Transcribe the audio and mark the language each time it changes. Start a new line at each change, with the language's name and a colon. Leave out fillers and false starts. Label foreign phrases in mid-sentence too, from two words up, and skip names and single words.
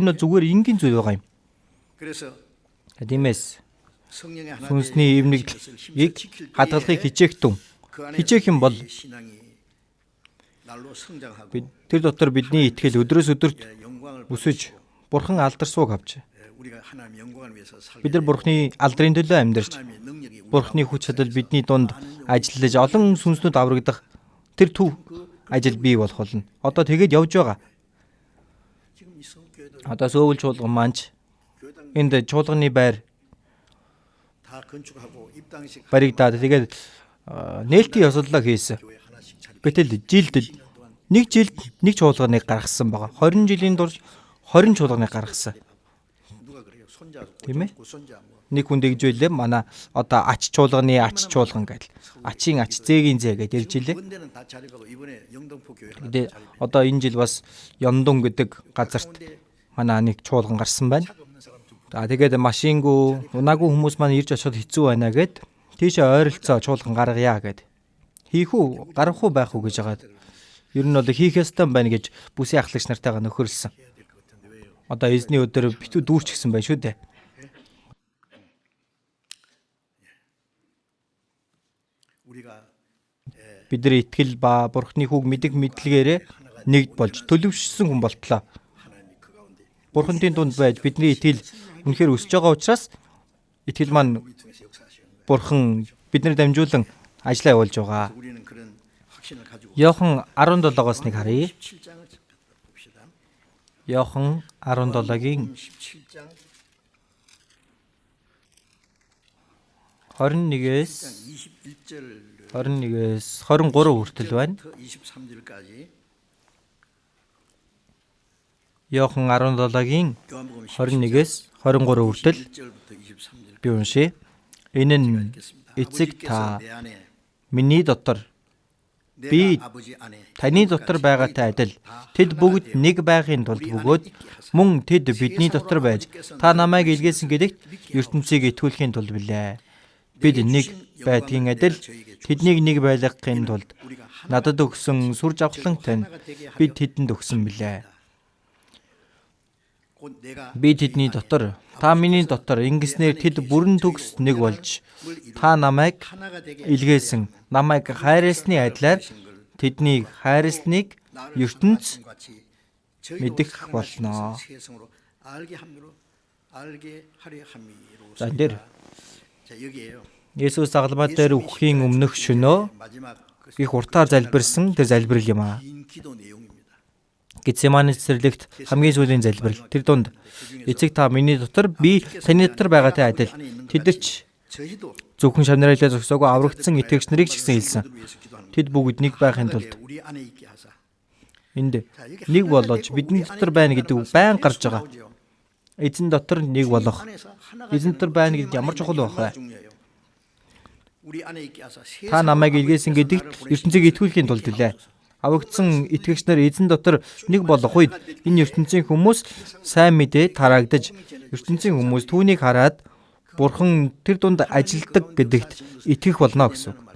Mongolian: Энэ бол зүгээр энгийн зүйл байгаа юм. Тиймээс сүнсний эвнэгдлийг хадгалахыг хичээх юм бол тэр дотор бидний итгэл өдрөөс өдөрт өсөж Бурхан алдарсууг авч
Korean: 우리가 하나님의 영광을 위해서 살게
Mongolian: Бид нар Бурхны алдрын төлөө амьдарч,
Korean: 하나님의 능력이 우리
Mongolian: Бурхны хүч чадал бидний дунд ажиллаж олон сүнснүүд аврагдах тэр төв ажил бий болох болно. Одоо тэгээд явж байгаа.
Korean: 지금 이 성교회들
Mongolian: Одоо сөөвөл чуулган маань энд чуулганы байр
Korean: 다 건축하고 입당식
Mongolian: баригдаад тэгээд нээлтийн ёслолоо хийсэн.
Korean: 교회 하나씩 차리고
Mongolian: Гэтэл жилд нэг жилд нэг чуулганыг гаргасан байгаа. 20 жилийн турш 20 чуулганыг гаргасан.
Korean: 누가 그래요? 손자
Mongolian: Тийм ээ?
Korean: 손자 뭐
Mongolian: Нэг хүн дэгжүүлээ манай одоо ач чуулганы ач чуулган гэдэл. Ачийн ач зээгийн зээ гэдээ ирж илээ.
Korean: 군대는 다 자립하고 이번에 영등포 교회 하나
Mongolian: Тэгээд
Korean: 자립해.
Mongolian: одоо энэ жил бас Ёндун гэдэг газарт манай нэг чуулган гарсан байна.
Korean: 차 없는 사람 두 분.
Mongolian: За тэгээд машингүй унаагүй хүмүүс маань ирж очиод хэцүү байна гэд тийшээ ойролцоо чуулган гаргая гэд. Хийх үү, гарах уу байх уу гэж хагаад. Ер нь бол хийх ёстой байна гэж бүсийн ахлагч нартайгаа нөхөрлсөн.
Korean: 해야 될 것 같은데 왜요?
Mongolian: Одоо эзний өдөр битүү дүүрчихсэн байна шүү дээ.
Korean: 우리가
Mongolian: Бидний итгэл ба Бурхны хүүг мэдэх мэдлэгээрээ нэгд болж төлөвшсөн хүн болтлоо.
Korean: 하나님이 그 가운데
Mongolian: Бурхны дунд байж бидний итгэл үнэхээр өсөж байгаа учраас итгэл маань
Korean: 우리 통해서 역사하시는 거예요.
Mongolian: Бурхан биднэр дамжуулан ажиллаа явуулж байгаа.
Korean: 우리는 그런 확신을 가지고
Mongolian: Иохан 17-оос нэг харъя.
Korean: 17장을 봅시다.
Mongolian: Иохан 17-гийн
Korean: 17장
Mongolian: 21-ээс
Korean: 21절
Mongolian: 21-ээс 23 хүртэл байна.
Korean: 23절까지
Mongolian: Иохан 17-гийн
Korean: 요한복음
Mongolian: 21-ээс 23 хүртэл
Korean: 21절부터 23절
Mongolian: би уншия. Энэ нь
Korean: 읽겠습니다.
Mongolian: эцэг та
Korean: 아버지께서 내 안에
Mongolian: миний дотор би
Korean: 내가 아버지 안에
Mongolian: таны дотор байгаатай адил тэд бүгд нэг байхын тулд бөгөөд мөн тэд бидний дотор байж та намайг илгээсэн гэдэгт ертөнцийг итгүүлэхийн тулд билээ. Бид нэг байдгийн адил тэднийг нэг байлгахын тулд надад өгсөн сүр жавхлан тань бид тэдэнд өгсөн билээ.
Korean: 곧 내가
Mongolian: Би тэдний дотор та миний дотор ингэснээр тэд бүрэн төгс нэг болж та намайг
Korean: 하나가 되게
Mongolian: илгээсэн намайг хайрласны адилаар тэднийг хайрласныг ертөнц мэдэх болно.
Korean: 세상으로 알게 함으로 알게 하려 함이로.
Mongolian: За, энэ дээр
Korean: 자, 여기에요.
Mongolian: Есүс загалмай дээр үхэхийн өмнөх шөнөө
Korean: 마지막 그
Mongolian: их уртаар залбирсан тэр залбирал юм аа.
Korean: 긴 기도 내용입니다.
Mongolian: Гетсеманы цэцэрлэгт хамгийн сүүлийн залбирал. Тэр дунд эцэг та миний дотор би таны дотор байгаатай адил тэд ч
Korean: 저희도
Mongolian: зөвхөн шавнарайлаа зогсоогүй аврагдсан итгэгч нарыг ч гэсэн хэлсэн.
Korean: 위해서 기도합니다.
Mongolian: Тэд бүгд нэг байхын тулд
Korean: 우리 안에 있게 하사.
Mongolian: энд нэг болооч бидний дотор байна гэдэг үг байн гарч байгаа. Эзэн дотор нэг болох. Эзэн дотор байна гэдэг ямар чухал байх вэ? Та намайг илгээсэн гэдэгт ертөнцийг итгүүлэхийн тулд билээ. Аврагдсан итгэгч нар эзэн дотор нэг болох үед энэ ертөнцийн хүмүүс сайн мэдээ тараагдаж ертөнцийн хүмүүс түүнийг хараад Бурхан тэр дунд ажилдаг гэдэгт итгэх болно гэсэн.